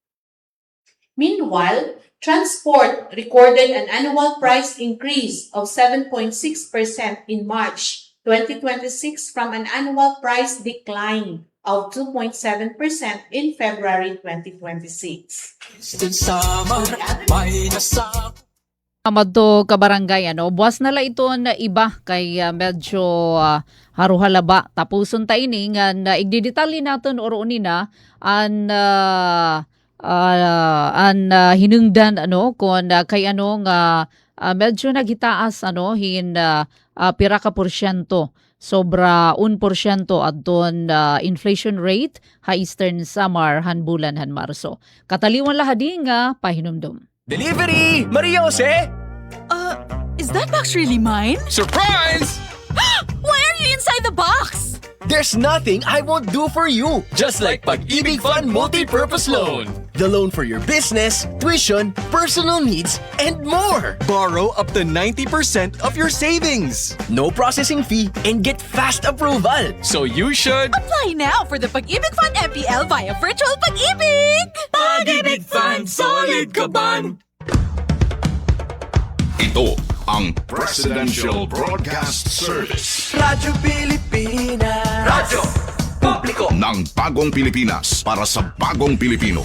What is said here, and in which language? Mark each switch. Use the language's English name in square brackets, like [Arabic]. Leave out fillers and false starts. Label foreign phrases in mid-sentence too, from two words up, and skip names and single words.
[English] Meanwhile, transport recorded an annual price increase of 7.6% in March 2026 from an annual price decline of 2.7% in February 2026. [Waray] Amadto kabarangay buwas na la ito na iba kay medyo haruhalaba tapuson ta ini nga igdidetalye naton oro na an hinungdan kon kay nga medyo nagitaas hin pira ka porsyento sobra 1% adton [English] inflation rate [Waray] ha Eastern Samar han bulan han Marso. Kataliwan lahadi nga pahinumdum. [English] Delivery! Maria Jose! Is that box really mine? Surprise! Why are you inside the box? There's nothing I won't do for you. Just like Pag-ibig Fund Multi-Purpose Loan. The loan for your business, tuition, personal needs, and more. Borrow up to 90% of your savings. No processing fee and get fast approval. So you should... Apply now for the Pag-ibig Fund MPL via Virtual Pag-ibig! [Filipino] Pag-ibig Fund, solid ka ban? Ito ang Presidential Broadcast Service Radyo Pilipinas. Radyo Publiko. ng Bagong Pilipinas para sa Bagong Pilipino.